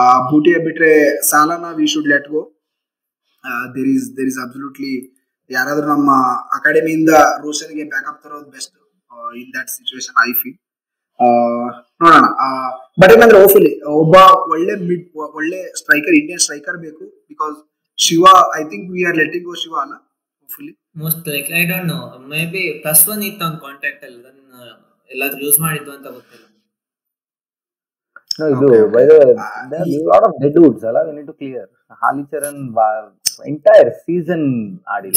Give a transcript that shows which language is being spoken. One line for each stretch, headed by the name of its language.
English: ಬೂಟಿಯಾ ಬಿಟ್ರೆ ಸಾಲಾನ we should let go. There is absolutely
Kannada: ಯಾರಾದ್ರೂ ನಮ್ಮ ಅಕಾಡೆಮಿಯಿಂದ ರೋಷನ್ಗೆ ಬ್ಯಾಕಪ್ ತರೋದು
English: Best in that situation I feel. ನೋಡೋಣ.
Kannada: ಬಟ್ ಏನಂದ್ರೆ ಹೋಪ್ಫುಲಿ ಒಬ್ಬ ಒಳ್ಳೆ ಸ್ಟ್ರೈಕರ್, ಇಂಡಿಯನ್ ಸ್ಟ್ರೈಕರ್ ಬೇಕು.
English: Because Shiva I think we are letting go Shiva ಅಲ್ಲ hopefully.
Kannada: Most like
English: I don't know,
Kannada: may be +1 ಇತ್ತು ಅವ್ನ ಕಾಂಟ್ಯಾಕ್ಟ್ ಅಲ್ಲಿ, ಎಲ್ಲಾದ್ರೂ ಯೂಸ್ ಮಾಡಿದ್ದು ಅಂತ ಗೊತ್ತಿಲ್ಲ.
English: No, ಇದು by the way, there are a lot of dead woods ಅಲ್ಲ, we need to clear.
Kannada: ಹಾಲಿಚರಣ್
English: entire season
Kannada: ಆಡಿಲ್ಲ.